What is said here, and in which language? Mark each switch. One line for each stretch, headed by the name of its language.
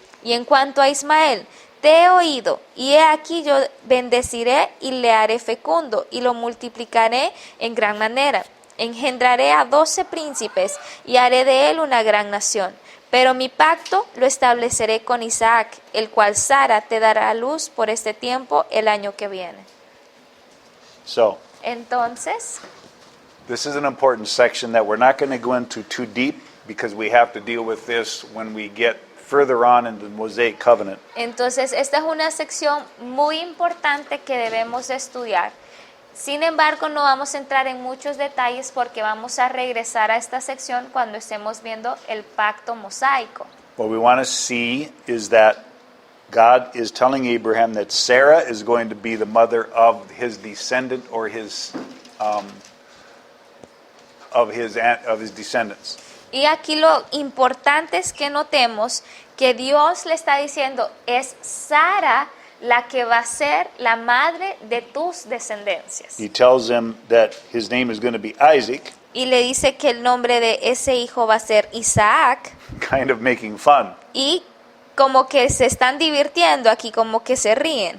Spanish: Y en cuanto a Ismael, te he oído, y he aquí yo bendeciré y le haré fecundo, y lo multiplicaré en gran manera. Engendraré a 12 príncipes, y haré de él una gran nación. Pero mi pacto lo estableceré con Isaac, el cual Sara te dará a luz por este tiempo el año que viene.
English: So,
Spanish: Entonces,
English: this is an important section that we're not going to go into too deep because we have to deal with this when we get further on in the Mosaic covenant.
Spanish: esta es una sección muy importante que debemos de estudiar. Sin embargo, no vamos a entrar en muchos detalles porque vamos a regresar a esta sección cuando estemos viendo el pacto mosaico.
English: What we want to see is that God is telling Abraham that Sarah is going to be the mother of his descendant or of his descendants.
Spanish: Y aquí lo importante es que notemos que Dios le está diciendo, es Sara la que va a ser la madre de tus descendencias.
English: He tells him that his name is going to be Isaac,
Spanish: Y le dice que el nombre de ese hijo va a ser Isaac.
English: kind of making fun,
Spanish: Y como que se están divirtiendo aquí, como que se ríen.